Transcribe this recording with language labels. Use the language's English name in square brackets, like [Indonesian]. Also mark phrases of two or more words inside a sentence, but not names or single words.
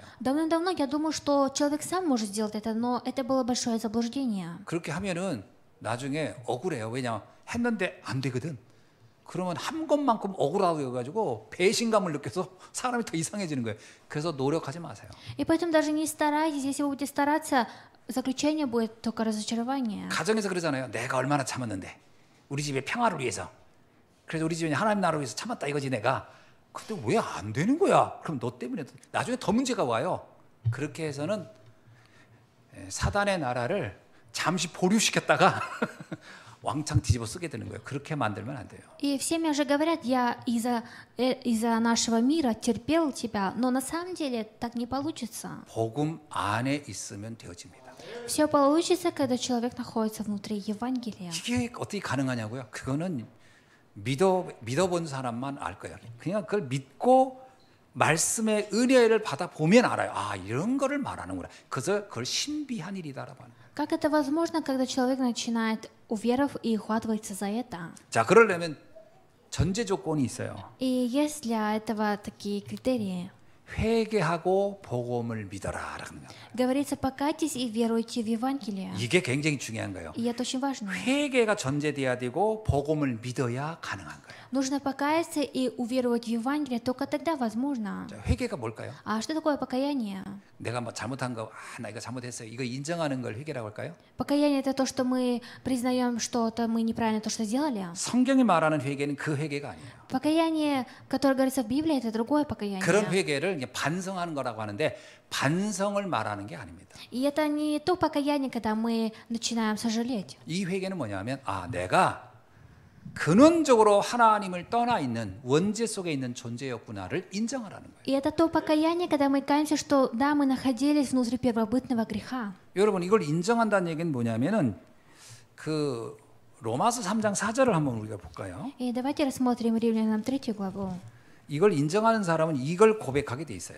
[Russian] Давным-давно я думал, что человек сам может сделать это, но это было большое заблуждение. [Korean] 그렇게 하면은 나중에 억울해요. 왜냐, 했는데 안 되거든. 그러면 한 것만큼 억울하고 해가지고 배신감을 느껴서 사람이 더 이상해지는 거예요. 그래서 노력하지 마세요. [Russian] И поэтому даже не старайтесь, если вы будете стараться, заключение будет только разочарование. [Korean] 가정에서 그러잖아요. 내가 얼마나 참았는데 우리 집의 평화를 위해서. 그래서 우리 집이 하나님 나라를 위해서 참았다 이거지 내가. 근데 왜 안 되는 거야? 그럼 너 때문에 나중에 더 문제가 와요. 그렇게 해서는 사단의 나라를 잠시 보류시켰다가 왕창 뒤집어 쓰게 되는 거예요. 그렇게 만들면 안 돼요. [Russian] И все мне же говорят, я из-за нашего мира терпел тебя, но на самом деле так не получится. [Korean] 복음 안에 있으면 되어집니다. [Russian] Все получится, когда человек находится внутри Евангелия. [Korean] 이게 어떻게 가능하냐고요? 그거는 믿어본 사람만 알 거예요. 그냥 그걸 믿고 말씀의 은혜를 받아 보면 알아요. 아, 이런 거를 말하는구나. 그래서 그걸 신비한 일이다라고 하는 거예요. [Russian] Как это возможно, когда человек начинает, уверовав и ухватывается за это? [Korean] 자, 그러려면 전제 조건이 있어요. [Russian] И есть для этого такие критерии. [Korean] 회개하고 복음을 믿어라라는 거예요. [Russian] Говорится, покайтесь и веруйте в Евангелие. [Korean] 이게 굉장히 중요한 거예요. [Russian] И это очень важно. [Korean] 회개가 전제돼야 되고 복음을 믿어야 가능한 거예요. [Russian] Нужно покаяться и уверовать в Евангелие, только тогда возможно. [Korean] 자, 회개가 뭘까요? [Russian] А что такое покаяние? [Korean] 내가 뭐 잘못한 거, 나 이거 잘못했어요. 이거 인정하는 걸 회개라고 할까요? [Russian] Покаяние — это то, что мы признаем что-то, мы неправильно то, что сделали. [Korean] 성경이 말하는 회개는 그 회개가 아니에요. [Russian] Покаяние, которое говорится в Библии, это другое покаяние. [Korean] 그런 회개를 이제 반성하는 거라고 하는데 반성을 말하는 게 아닙니다. [Russian] И это не то покаяние, когда мы начинаем сожалеть. [Korean] 이 회개는 뭐냐면, 아, 내가 근원적으로 하나님을 떠나 있는 원죄 속에 있는 존재였구나를 인정하라는 거예요. [Russian] И это то покаяние, когда мы каемся, что да, мы находились внутри первобытного греха. [Korean] 여러분, 이걸 인정한다는 얘기는 뭐냐면은 그 로마서 3장 4절을 한번 우리가 볼까요? [Russian] И давайте рассмотрим Римлянам 3 главу. [Korean] 이걸 인정하는 사람은 이걸 고백하게 돼 있어요.